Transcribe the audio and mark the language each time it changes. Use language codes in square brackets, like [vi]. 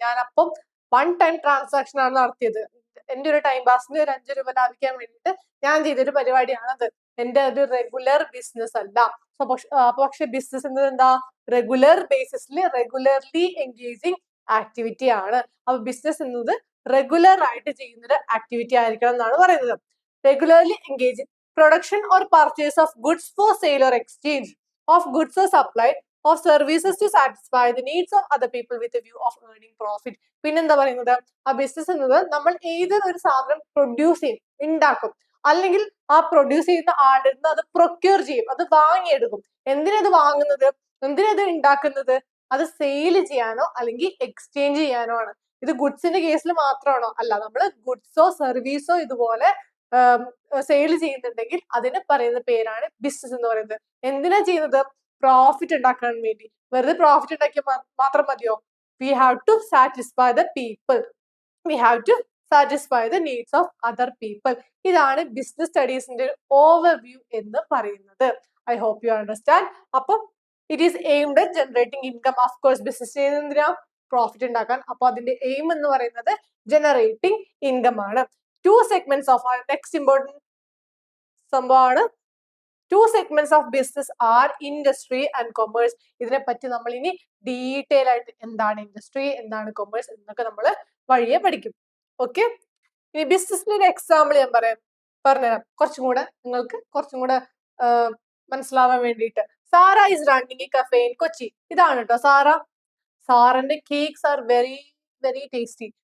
[ml] ഞാൻ അപ്പം 1 time transaction ആണ് നടത്തിയത്. എന്റെ ഒരു ടൈം പാസിന് ഒരു 5 രൂപ ലാഭിക്കാൻ വേണ്ടിയിട്ട് ഞാൻ ചെയ്തൊരു പരിപാടിയാണത്. എന്റെ ഒരു റെഗുലർ ബിസിനസ് അല്ല. പക്ഷെ ബിസിനസ് എന്നത് എന്താ? റെഗുലർ ബേസിസിൽ റെഗുലർലി എൻഗേജിങ് ആക്ടിവിറ്റി ആണ്. അപ്പൊ ബിസിനസ് എന്നത് റെഗുലർ ആയിട്ട് ചെയ്യുന്ന ഒരു ആക്ടിവിറ്റി ആയിരിക്കണം എന്നാണ് പറയുന്നത്. [en] Regularly engaging production or purchase of goods for sale or exchange of goods or supply of services to satisfy the needs of other people with a view of earning profit. [ml] പിന്നെന്താ പറയുന്നത്? ആ business എന്നത് നമ്മൾ ഏതൊരു സാധനം produce ചെയ്യും, ഉണ്ടാക്കും, അല്ലെങ്കിൽ ആ പ്രൊഡ്യൂസ് ചെയ്യുന്ന ആളിൽ നിന്ന് അത് പ്രൊക്യൂർ ചെയ്യും, അത് വാങ്ങിയെടുക്കും. എന്തിനത് വാങ്ങുന്നത്? എന്തിനത് ഉണ്ടാക്കുന്നത്? അത് സെയിൽ ചെയ്യാനോ അല്ലെങ്കിൽ എക്സ്ചേഞ്ച് ചെയ്യാനോ ആണ്. ഇത് ഗുഡ്സിന്റെ കേസിൽ മാത്രമാണോ? അല്ല. നമ്മൾ ഗുഡ്സോ സർവീസോ ഇതുപോലെ സെയിൽ ചെയ്യുന്നുണ്ടെങ്കിൽ അതിന് പറയുന്ന പേരാണ് ബിസിനസ് എന്ന് പറയുന്നത്. എന്തിനാ ചെയ്യുന്നത്? പ്രോഫിറ്റ് ഉണ്ടാക്കാൻ വേണ്ടി. വെറുതെ പ്രോഫിറ്റ് ഉണ്ടാക്കിയാൽ മാത്രം മതിയോ? [en] We have to satisfy the people, we have to satisfy the needs of other people. [ml] ഇതാണ് ബിസിനസ് സ്റ്റഡീസിന്റെ ഒരു ഓവർവ്യൂ എന്ന് പറയുന്നത്. [en] I hope you understand. അപ്പം it is aimed at generating income. [ml] Of course business ചെയ്യുന്നത് എന്തിനാ? പ്രോഫിറ്റ് ഉണ്ടാക്കാൻ. അപ്പൊ അതിന്റെ എയിം എന്ന് പറയുന്നത് ജനറേറ്റിംഗ് ഇൻകം ആണ്. [en] Two segments of our next important [ml] സംഭവമാണ്. [en] 2 segments of business are industry and commerce. [ml] ഇതിനെ പറ്റി നമ്മൾ ഇനി ഡീറ്റെയിൽ ആയിട്ട് എന്താണ് ഇൻഡസ്ട്രി, എന്താണ് കൊമേഴ്സ് എന്നൊക്കെ നമ്മൾ വഴിയെ പഠിക്കും. ഓക്കെ. ഇനി ബിസിനസിന്റെ ഒരു എക്സാമ്പിൾ ഞാൻ പറഞ്ഞുതരാം, നിങ്ങൾക്ക് കുറച്ചും കൂടെ മനസ്സിലാവാൻ വേണ്ടിയിട്ട്. [en] Zara is running a cafe in Kochi. [ml] ഇതാണ് കേട്ടോ സാറ. [en] സാറിന്റെ cakes are very very tasty.